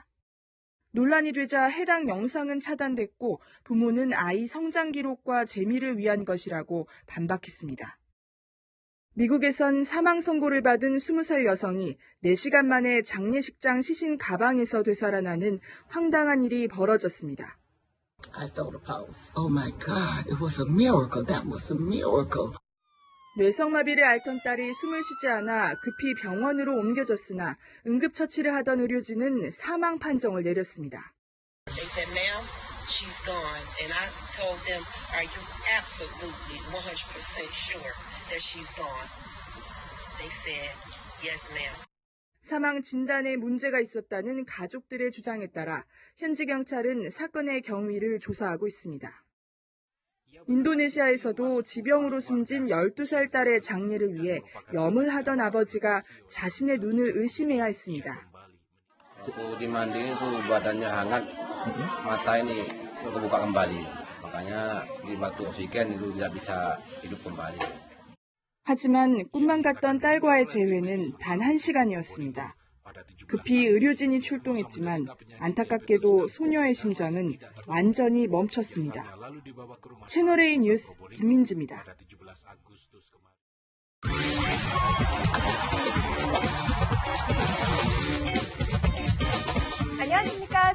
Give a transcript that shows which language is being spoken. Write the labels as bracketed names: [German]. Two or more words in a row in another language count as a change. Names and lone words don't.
[Korean] 논란이 되자 해당 영상은 차단됐고 부모는 아이 성장 기록과 재미를 위한 것이라고 반박했습니다. 미국에선 사망 선고를 받은 20살 여성이 4시간 만에 장례식장 시신 가방에서 되살아나는 황당한 일이 벌어졌습니다. [English] I felt a pulse. Oh my God, it was a miracle. That was a miracle. [Korean] 뇌성마비를 앓던 딸이 숨을 쉬지 않아 급히 병원으로 옮겨졌으나 응급처치를 하던 의료진은 사망 판정을 내렸습니다. [English] They said, ma'am, she's gone. And I told them, are you absolutely 100% sure that she's gone? They said, yes, ma'am. [Korean] 사망 진단에 문제가 있었다는 가족들의 주장에 따라 현지 경찰은 사건의 경위를 조사하고 있습니다. 인도네시아에서도 지병으로 숨진 12살 딸의 장례를 위해 염을 하던 아버지가 자신의 눈을 의심해야 했습니다. [Indonesian] Dimandiin itu badannya hangat, mata ini kebuka kembali, makanya dibantu oksigen itu tidak bisa hidup kembali. [Korean] 하지만 꿈만 같던 딸과의 재회는 단 1시간이었습니다. 급히 의료진이 출동했지만 안타깝게도 소녀의 심장은 완전히 멈췄습니다. 채널A 뉴스 김민지입니다. 안녕하십니까.